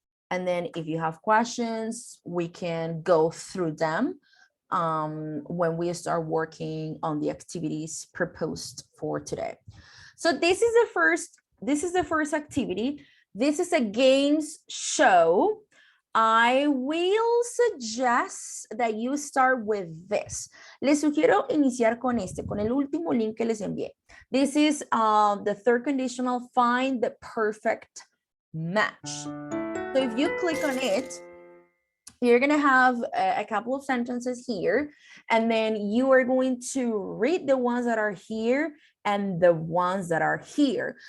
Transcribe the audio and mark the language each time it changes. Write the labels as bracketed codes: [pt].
[en] And then if you have questions, we can go through them when we start working on the activities proposed for today. So this is the first activity. This is a games show. I will suggest that you start with this. [es] Les sugiero iniciar con con el último link que les envié. [en] This is the third conditional, find the perfect match. So if you click on it, you're going to have a couple of sentences here, and then you are going to read the ones that are here and the ones that are here.